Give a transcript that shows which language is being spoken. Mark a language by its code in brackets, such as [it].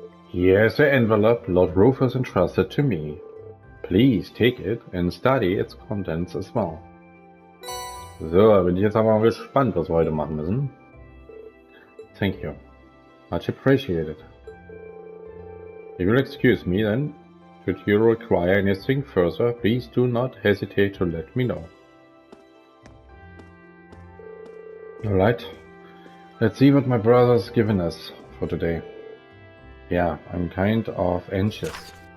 [en] Here's the envelope Lord Rufus entrusted to me. Please take it and study its contents as well. [de] So, da bin ich jetzt aber mal gespannt, was wir heute machen müssen. [en] Thank you. Much appreciated. If you'll excuse me then, should you require anything further, please do not hesitate to let me know. Alright. Let's see what my brother's given us for today. Yeah, I'm kind of anxious.